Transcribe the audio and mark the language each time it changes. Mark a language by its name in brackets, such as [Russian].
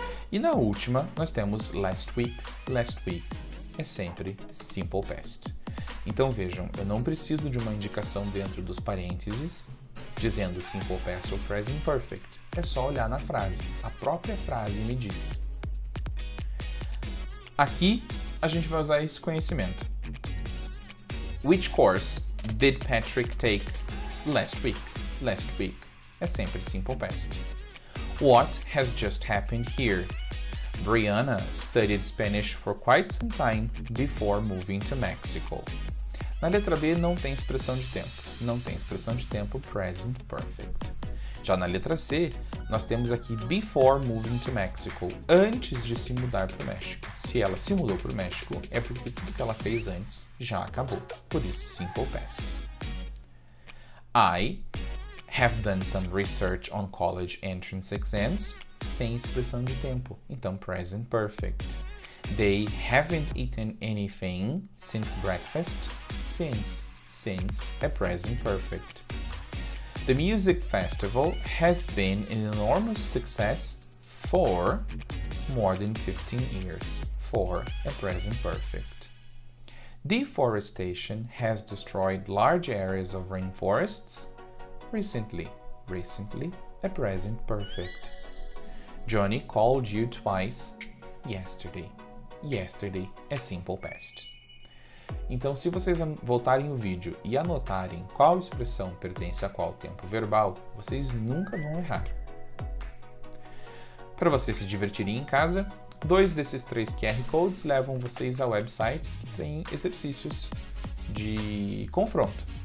[Portuguese] E na última, nós temos [English] last week. [Portuguese] Last week é sempre Simple Past. Então vejam, eu não preciso de uma indicação dentro dos parênteses dizendo Simple Past ou Present Perfect. É só olhar na frase. A própria frase me diz. Aqui a gente vai usar esse conhecimento. [English] Which course did Patrick take last week? Last week [Portuguese] é sempre Simple Past. [English] What has just happened here? Brianna studied Spanish for quite some time before moving to Mexico. [Portuguese] Na letra B não tem expressão de tempo. Não tem expressão de tempo Present Perfect. Já na letra C, nós temos aqui [English] before moving to Mexico, [Portuguese] antes de se mudar para o México. Se ela se mudou para o México, é porque tudo que ela fez antes já acabou. Por isso, Simple Past. [English] I have done some research on college entrance exams, [Portuguese] sem expressão de tempo. Então, Present Perfect. [English] They haven't eaten anything since breakfast. [Portuguese] Since é Present Perfect. [English] The music festival has been an enormous success for more than 15 years. For é Present Perfect. Deforestation has destroyed large areas of rainforests recently. Recently é Present Perfect. Johnny called you twice yesterday. [Portuguese] Yesterday é Simple Past. Então, se vocês voltarem o vídeo e anotarem qual expressão pertence a qual tempo verbal, vocês nunca vão errar. Para vocês se divertirem em casa, 2 desses 3 QR Codes levam vocês a websites que têm exercícios de confronto.